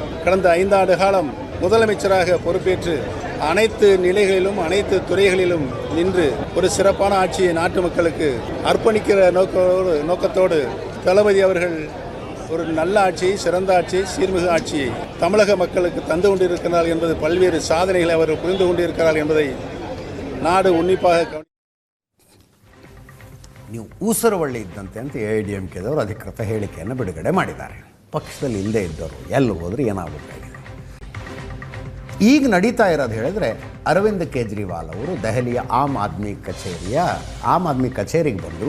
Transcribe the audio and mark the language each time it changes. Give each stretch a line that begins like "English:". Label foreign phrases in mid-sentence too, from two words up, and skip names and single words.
Tamil: கடந்த 5 ஆண்டு காலம் முதலமைச்சராக பொறுப்பேற்று அனைத்து நிலைகளிலும் அனைத்து துறைகளிலும் நின்று ஒரு சிறப்பான ஆட்சியை நாட்டு மக்களுக்கு அர்ப்பணிக்கிற நோக்கத்தோடு தளபதி அவர்கள் ஒரு நல்ல ஆட்சியை, சிறந்த ஆட்சியை, சீர்மிகு ஆட்சியை தமிழக மக்களுக்கு தந்து கொண்டிருக்கிறார்கள் என்பது பல்வேறு சாதனைகளை அவர் புரிந்து கொண்டிருக்கிறார்கள் என்பதை ನಾಡು ಉನ್ನಿಪಾಗ.
Kannada: ನೀವು ಊಸರವಳ್ಳಿ ಇದ್ದಂತೆ ಅಂತ AIADMKದವರು ಅಧಿಕೃತ ಹೇಳಿಕೆಯನ್ನು ಬಿಡುಗಡೆ ಮಾಡಿದ್ದಾರೆ. ಪಕ್ಷದಲ್ಲಿ ಇಲ್ಲದೆ ಇದ್ದವರು ಎಲ್ಲಿ ಹೋದರೂ ಏನಾಗಬೇಕಾಗಿದೆ. ಈಗ ನಡೀತಾ ಇರೋದು ಹೇಳಿದ್ರೆ, ಅರವಿಂದ್ ಕೇಜ್ರಿವಾಲ್ ಅವರು ದೆಹಲಿಯ ಆಮ್ ಆದ್ಮಿ ಕಚೇರಿಗೆ ಬಂದರು.